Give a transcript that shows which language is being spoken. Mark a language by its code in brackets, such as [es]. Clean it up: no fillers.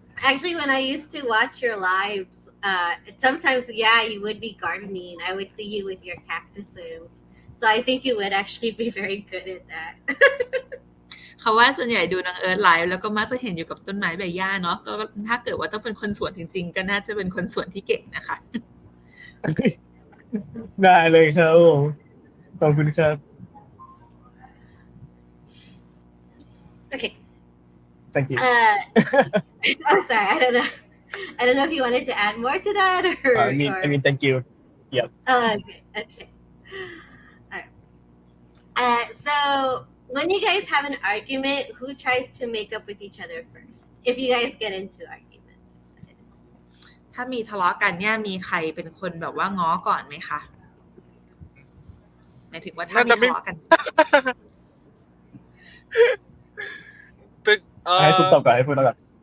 [en] Actually, when I used to watch your lives, sometimes, yeah, you would be gardening. I would see you with your cactuses. So I think you would actually be very good at that. [th] เขาว่าส่วนใหญ่ดูนางเอิร์ธไลฟ์แล้วก็มักจะเห็นอยู่กับต้นไม้ใบหญ้าเนาะก็ถ้าเกิดว่าต้องเป็นคนสวนจริงๆก็น่าจะเป็นคนสวนที่เก่งนะคะ ได้เลยครับผมขอบคุณครับ [en] Okay. thank you Oh, sorry. I don't know if you wanted to add more to that or. I mean thank you yep Oh, okay. All right. So when you guys have an argument, who tries to make up with each other first? If you guys get into arguments, that is. [th] ถ้ามีทะเลาะกันเนี่ยมีใครเป็นคนแบบว่าง้อก่อนไหมคะหมายถึงว่าถ้ามีทะเลาะกัน เป็น ให้ฟุกตอบก่อนให้ฟุกตอบก่อน